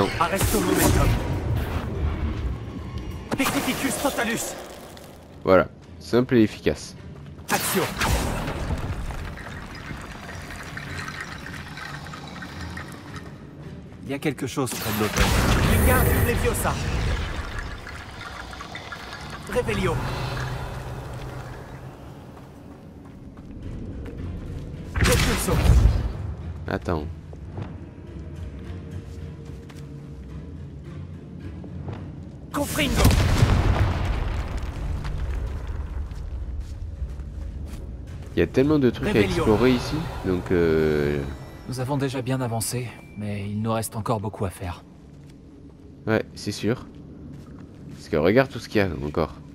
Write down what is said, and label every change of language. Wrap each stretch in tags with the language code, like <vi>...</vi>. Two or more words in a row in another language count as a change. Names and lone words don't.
<la>Arresto momentum. Picnificus totalus.</la> <fr>Voilà. Simple et efficace. Action. Il y a quelque chose près de l'hôtel.</fr> <la>Wingardium Leviosa. Revelio. Repulso.</la> <fr>Attends.</fr> <la>Confringo.</la> <fr>Il y a tellement de trucs à</fr> <la>Revelio.</la> <fr>explorer ici. Donc Nous avons déjà bien avancé, mais il nous reste encore beaucoup à faire. ouais, c'est sûr. Parce que regarde tout ce qu'il y a encore.</fr>